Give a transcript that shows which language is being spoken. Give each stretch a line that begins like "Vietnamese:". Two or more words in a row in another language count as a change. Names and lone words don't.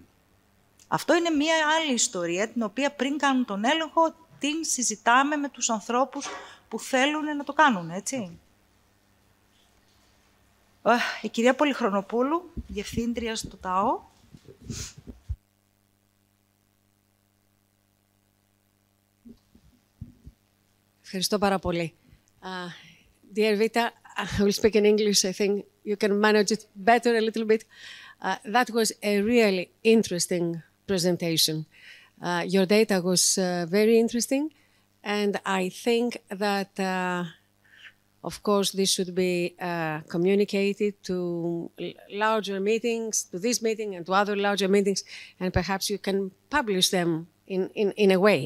Greek: Αυτό είναι μία άλλη ιστορία, την οποία πριν κάνουν τον έλεγχο, την συζητάμε με τους ανθρώπους που θέλουν να το κάνουν, έτσι. Η κυρία Πολυχρονοπούλου, διευθύντρια στο ΤΑΟ. Ευχαριστώ πάρα πολύ.
English: Dear Vita, I will speak in English. I think you can manage it better a little bit. That was a really interesting presentation. Your data was very interesting, and I think that, of course, this should be communicated to larger meetings, to this meeting and to other larger meetings, and perhaps you can publish them in a way.